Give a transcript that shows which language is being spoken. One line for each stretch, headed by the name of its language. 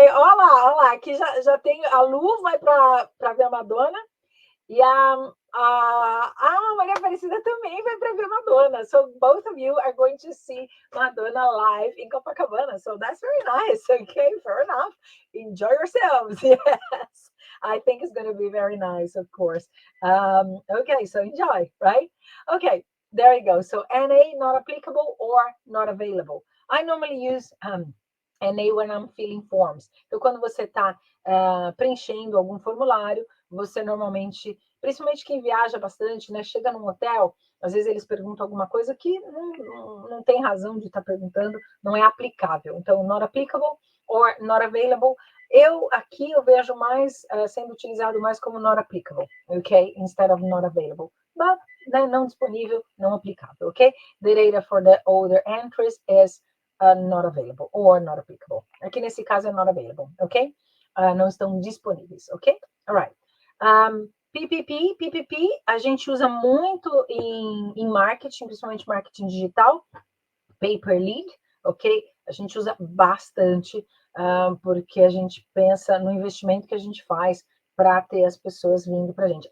Portuguese: Olá. Aqui já tem a Lu, vai para ver a Madonna. E a Maria Aparecida também vai para ver Madonna.
English: So both of you are going to see Madonna live in Copacabana. So that's very nice. Okay, fair enough. Enjoy yourselves. Yes, I think it's going to be very nice, of course. Okay, so enjoy, right? Okay, there you go. So NA not applicable or not available. I normally use NA when I'm filling forms.
Portuguese: Então, quando você está preenchendo algum formulário, você normalmente, principalmente quem viaja bastante, né, chega num hotel, às vezes eles perguntam alguma coisa que não tem razão de estar perguntando, não é aplicável. Então, not applicable or not available. Aqui eu vejo mais sendo utilizado mais como not applicable, ok?
English: Instead of not available. But,
Portuguese: né, não disponível, não aplicável,
English: ok? The data for the older entries is not available or not applicable.
Portuguese: Aqui nesse caso é not available, ok? Não estão disponíveis, ok? Alright. PPP, a gente usa muito em marketing, principalmente marketing digital, pay per lead, ok? A gente usa bastante, porque a gente pensa no investimento que a gente faz para ter as pessoas vindo para a gente.